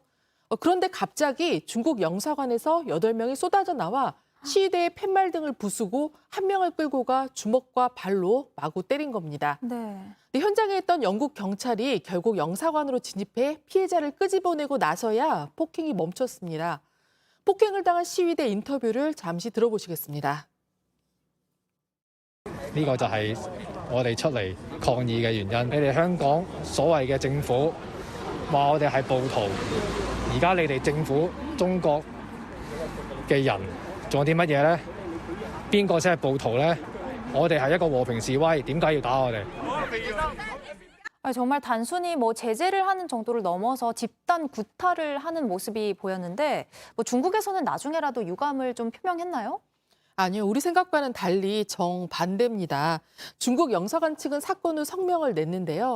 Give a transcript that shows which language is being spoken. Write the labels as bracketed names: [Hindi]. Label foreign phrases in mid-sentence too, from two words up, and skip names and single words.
[Korean] 그런데 갑자기 중국 영사관에서 8명이 쏟아져 나와 시위대의 팻말 등을 부수고 한 명을 끌고 가 주먹과 발로 마구 때린 겁니다. 네. 현장에 있던 영국 경찰이 결국 영사관으로 진입해 피해자를 끄집어내고 나서야 폭행이 멈췄습니다. 폭행을 당한 시위대 인터뷰를 잠시 들어보시겠습니다. [Cantonese] 呢個就係我哋出嚟抗議嘅原因。你哋香港所謂嘅政府話我哋係暴徒，而家你哋政府中國嘅人做啲乜嘢呢？邊個先係暴徒呢？我哋係一個和平示威，點解要打我哋？ [Korean] 정말 단순히 제재를 하는 정도를 넘어서 집단 구타를 하는 모습이 보였는데 중국에서는 나중에라도 유감을 좀 표명했나요? 아니요, 우리 생각과는 달리 정반대입니다. 중국 영사관 측은 사건 후 성명을 냈는데요.